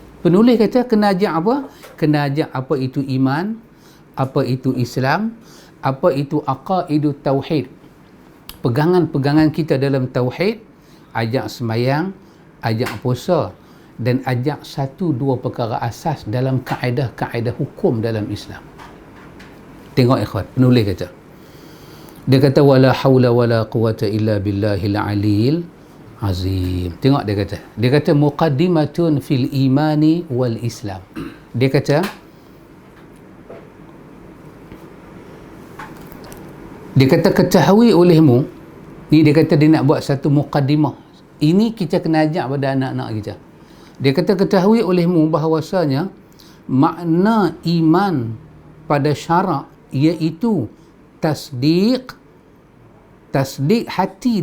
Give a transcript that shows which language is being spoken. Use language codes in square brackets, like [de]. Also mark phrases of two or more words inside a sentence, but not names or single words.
[ms] Penulis kata kena ajak apa? Kena ajak apa itu iman, apa itu Islam, apa itu [ar] عقائد التوحيد, [ms] pegangan-pegangan kita dalam tauhid, ajak sembahyang, ajak puasa, dan ajak satu dua perkara asas dalam kaedah-kaedah hukum dalam Islam. Tengok ikhwan, penulis kata, dia kata [ar] ولا حول ولا قوة إلا بالله العلي العظيم. [ms] Tengok dia kata [ar] مقدمة في الإيمان والإسلام. [ms] Dia kata ketahui olehmu ni, dia kata dia nak buat satu muqaddimah. Ini kita kena ajak pada anak-anak kita. Dia kata ketahui olehmu bahawasanya makna iman pada syarak iaitu tasdiq hati